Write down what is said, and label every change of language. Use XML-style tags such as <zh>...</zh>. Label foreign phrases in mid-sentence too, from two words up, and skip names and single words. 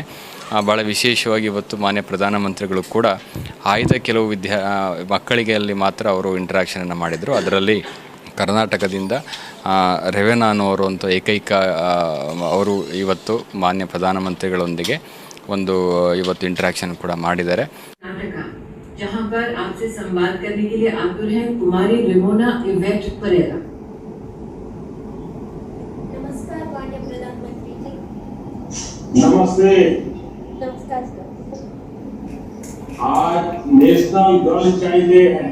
<kn>ಭಾಳ ವಿಶೇಷವಾಗಿ ಇವತ್ತು ಮಾನ್ಯ ಪ್ರಧಾನಮಂತ್ರಿಗಳು ಕೂಡ ಆಯ್ದ ಕೆಲವು ಮಕ್ಕಳಿಗೆ ಅಲ್ಲಿ ಮಾತ್ರ ಅವರು ಇಂಟ್ರಾಕ್ಷನನ್ನು ಮಾಡಿದರು. ಅದರಲ್ಲಿ ಕರ್ನಾಟಕದಿಂದ ರೆವೆನಾ ಅನ್ನೋರು ಅಂತ ಏಕೈಕ ಅವರು ಇವತ್ತು ಮಾನ್ಯ ಪ್ರಧಾನಮಂತ್ರಿಗಳೊಂದಿಗೆ ಒಂದು ಇವತ್ತು ಇಂಟ್ರಾಕ್ಷನ್ ಕೂಡ ಮಾಡಿದ್ದಾರೆ.</kn> <hi>जहां पर आपसे संवाद करने के लिए आतुर हैं कुमारी रेमोना इवेट्टा परेरा। नमस्कार माननीय प्रधानमंत्री जी। नमस्ते। नमस्कार सर। आज नेशनल गर्ल चाइल्ड डे है</hi>